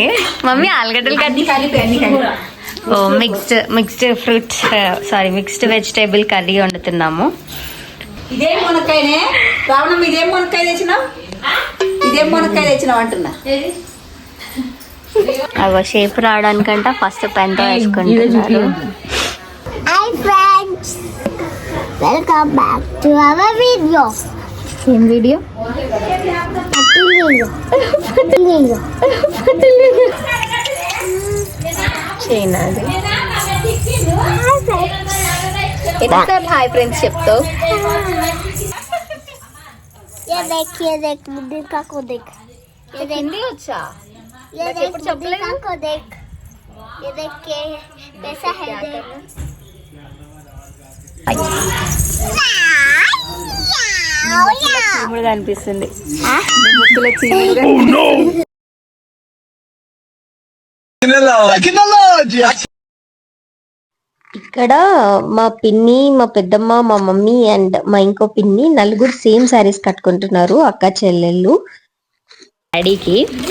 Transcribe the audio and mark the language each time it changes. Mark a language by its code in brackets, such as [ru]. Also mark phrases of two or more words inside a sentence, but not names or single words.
[te] మమ్మీ ఆలుగడ్డలు [en] mixed fruits mixed vegetable curry [te] వండుతున్నాము. ఇదేం మునక్కాయనే రావణం, ఇదేం మునక్కాయ తెచ్చినావు? ఇదేం మునక్కాయ తెచ్చినావు అంటున్నా. అవ షేప్ రావడానికంట ఫస్ట్ పెన్తో వేసుకుంటున్నారు. [en] Hi friends, welcome back to our video. [te] ఏం వీడియో? చేయనాది ఎన్నిసార్లు [en] hi friends [te] చెప్తావు? [hi] ये देख मुद्रिका को देख. ये [te] హిందీ వచ్చా? [hi] ये देख मुद्रिका को देख. ये देख के कैसा है देख. [te] చీముడుగా అనిపిస్తుంది. ఇక్కడ మా పిన్ని, మా పెద్దమ్మ, మా మమ్మీ అండ్ మా ఇంకో పిన్ని నలుగురు [en] same sarees [te] కట్టుకుంటున్నారు, అక్క చెల్లెళ్ళు.